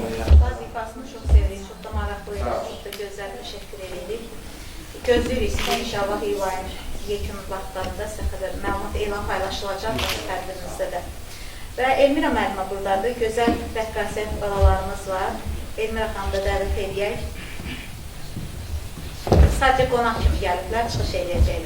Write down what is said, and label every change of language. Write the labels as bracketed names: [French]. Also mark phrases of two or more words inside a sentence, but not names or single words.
[Azerbaijani] Vazifasını çok sevirik, çok da maraqlıydı, çok da gözəl [Turkish] teşekkür edirik. [Azerbaijani] Gözləyirik ki, inşallah İlayın yekun vaxtlarında sizə qədər məlumat elan paylaşılacaq tədbirimizdə də. Və Elmira müəllimə buradadır, gözəl rəqqasə balalarımız var. Elmira xanımı da dəvət edək. Sadəcə qonaq kimi gəliblər, çıxış edəcəklər.